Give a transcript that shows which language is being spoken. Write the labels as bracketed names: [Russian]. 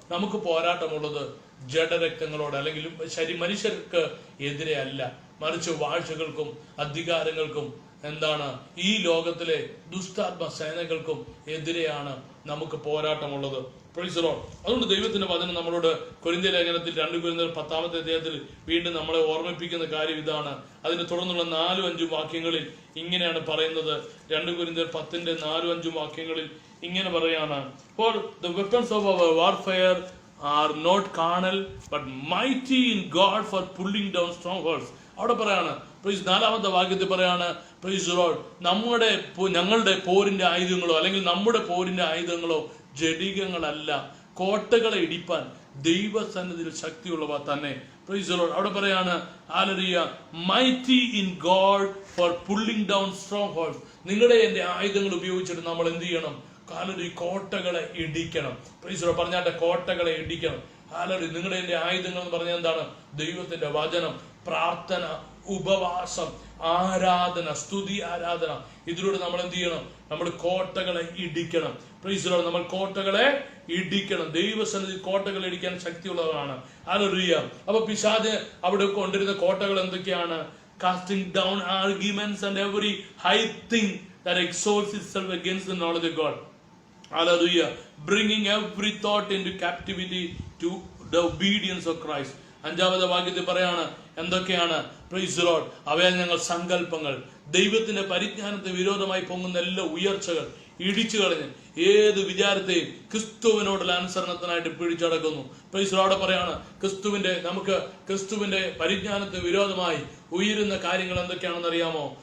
[Malayalam] നമുക്ക് പോരാട്ടമുള്ളത് ജഡരക്തങ്ങളോട് അല്ലെങ്കിൽ മനുഷ്യർക്ക് എതിരെ അല്ല, മറിച്ച് വാഴ്ചകൾക്കും അധികാരങ്ങൾക്കും എന്താണ് ഈ ലോകത്തിലെ ദുഷ്ടാത്മ സേനകൾക്കും എതിരെയാണ് നമുക്ക് പോരാട്ടമുള്ളത്. [English] Praise the lord. [Malayalam] അതുകൊണ്ട് ദൈവത്തിന്റെ വചനം നമ്മളോട് കൊരിന്ത്യ ലേഖനത്തിൽ 2 കൊരിന്ത്യർ 10-ാമത്തെ അധ്യായത്തിൽ വീണ്ടും നമ്മളെ ഓർമ്മിപ്പിക്കുന്ന കാര്യം ഇതാണ്. അതിന് തുടർന്നുള്ള 4-5 വാക്യങ്ങളിൽ ഇങ്ങനെയാണ് പറയുന്നത്. 2 കൊരിന്ത്യർ 10:4-5 വാക്യങ്ങളിൽ ഇങ്ങനെ പറയാണ്, [English] For the weapons of our warfare are not carnal but mighty in God for pulling down strongholds. [Malayalam] അവിടെ പറയാണ്, 4-ാമത്തെ വാക്യത്തിൽ പറയാണ്, [English] praise the lord, [Malayalam] ഞങ്ങളുടെ പോരിന്റെ ആയുധങ്ങളോ അല്ലെങ്കിൽ നമ്മുടെ പോരിന്റെ ആയുധങ്ങളോ ജഡികങ്ങളല്ല, കോട്ടകളെ ഇടിപ്പാൻ ദൈവസന്നിധിയിൽ ശക്തിയുള്ളവ തന്നെ. Praise the Lord. അവിടെ പറയാണ്, [English] Hallelujah, mighty in God for pulling down strongholds. [Malayalam] നിങ്ങളുടെ എന്റെ ആയുധങ്ങൾ ഉപയോഗിച്ചിട്ട് നമ്മൾ എന്ത് ചെയ്യണം? ഹല്ലേലൂയ, കോട്ടകളെ ഇടിക്കണം. [English] Praise the lord. [Malayalam] പറഞ്ഞാട്ടെ, കോട്ടകളെ ഇടിക്കണം. ഹല്ലേലൂയ. നിങ്ങളുടെ എന്റെ ആയുധങ്ങൾ എന്ന് പറഞ്ഞാൽ എന്താണ്? ദൈവത്തിന്റെ വചനം, പ്രാർത്ഥന, ഉപവാസം, ആരാധന, സ്തുതി ആരാധന. ഇതിലൂടെ നമ്മൾ എന്ത് ചെയ്യണം? നമ്മൾ കോട്ടകളെ ഇടിക്കണം. [English] Praise the lord. [Malayalam] നമ്മൾ കോട്ടകളെ ഇടിക്കണം. ദൈവസന്നിധി കോട്ടകൾ ഇടിക്കാൻ ശക്തിയുള്ളവരാണ്. ഹല്ലേലൂയ. അപ്പൊ പിശാച് അവിടെ കൊണ്ടിരുന്ന കോട്ടകൾ എന്തൊക്കെയാണ്? [English] Casting down arguments and every high thing that exalts itself against the knowledge of God. Hallelujah. Bringing every thought into captivity to the obedience of Christ. [Malayalam] 5-ാമത്തെ വാക്യത്തിൽ പറയാണ് എന്തൊക്കെയാണ്? [English] Praise the lord. [Malayalam] അവയാൽ ഞങ്ങൾ സങ്കല്പങ്ങൾ, ദൈവത്തിന്റെ പരിജ്ഞാനത്തിന് വിരോധമായി പൊങ്ങുന്ന എല്ലാ ഉയർച്ചകൾ ഇടിച്ചു കളഞ്ഞ് ഏത് വിചാരത്തെയും ക്രിസ്തുവിനോടുള്ള അനുസരണത്തിനായിട്ട് പിടിച്ചടക്കുന്നു. [English] Praise the lord. [Malayalam] പറയാണ് നമുക്ക് ക്രിസ്തുവിന്റെ പരിജ്ഞാനത്തിന് വിരോധമായി ഉയരുന്ന കാര്യങ്ങൾ എന്തൊക്കെയാണെന്ന് അറിയാമോ?